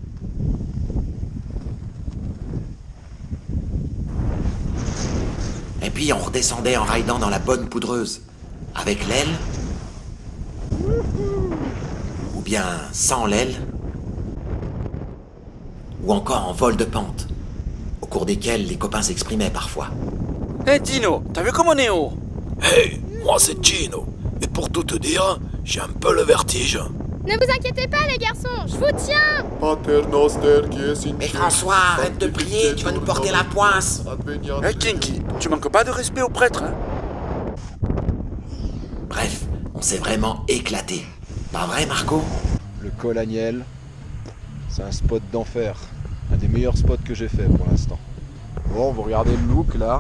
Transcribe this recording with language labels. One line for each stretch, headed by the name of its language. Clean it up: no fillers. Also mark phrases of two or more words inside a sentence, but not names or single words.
French: Et puis on redescendait en ridant dans la bonne poudreuse, avec l'aile, ou bien sans l'aile, ou encore en vol de pente, au cours desquels les copains s'exprimaient parfois. Hé Dino, t'as vu comme on est haut? Moi c'est Gino. Et pour tout te dire, j'ai un peu le vertige. Ne vous inquiétez pas, les garçons, je vous tiens.
Latin: Pater noster qui es in
French: Mais
Latin: cielo,
French: François, arrête de prier, tu vas nous porter la poisse.
Latin: adveniat
French: Hé Kinky, tu manques pas de respect au prêtre, hein? Bref, on s'est vraiment éclaté. Pas vrai, Marco? Le col Aniel, c'est un spot d'enfer. Un des meilleurs spots que j'ai fait pour l'instant. Bon, vous regardez le look là.